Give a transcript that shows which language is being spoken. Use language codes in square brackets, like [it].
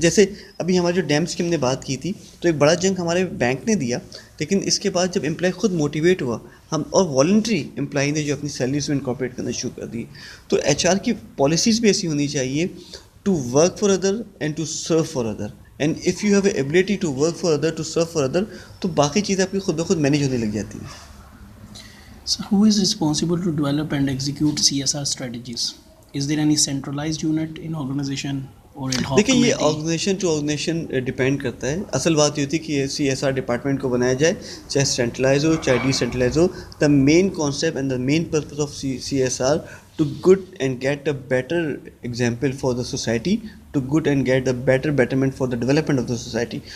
[ur] جیسے ابھی ہمارے جو ڈیمس کی ہم نے بات کی تھی, تو ایک بڑا جنگ ہمارے بینک نے دیا, لیکن اس کے بعد جب امپلائی خود موٹیویٹ ہوا, ہم اور والنٹری امپلائی نے جو اپنی سیلریز میں انکارپوریٹ کرنا شروع کر دی. تو ایچ آر کی پالیسیز بھی ایسی ہونی چاہیے [en] to work for other and to serve for other, and if you have a ability to work for other, to serve for other, [ur] تو باقی چیزیں آپ کی خود بخود مینیج ہونے لگ جاتی ہیں. [en] So who is responsible to develop and execute CSR strategies? Is there any centralized unit in organization or ad hoc [ur] دیکھیں یہ [en] committee? [ur] Organization to organization depend کرتا ہے. اصل بات یہ ہوتی ہے کہ یہ سی ایس آر ڈپارٹمنٹ کو بنایا جائے, چاہے سینٹرلائز ہو چاہے D centralise ہو. [en] The main concept and the main purpose of C S R to good and get a better example for the society, to good and get a better betterment for the development of the society.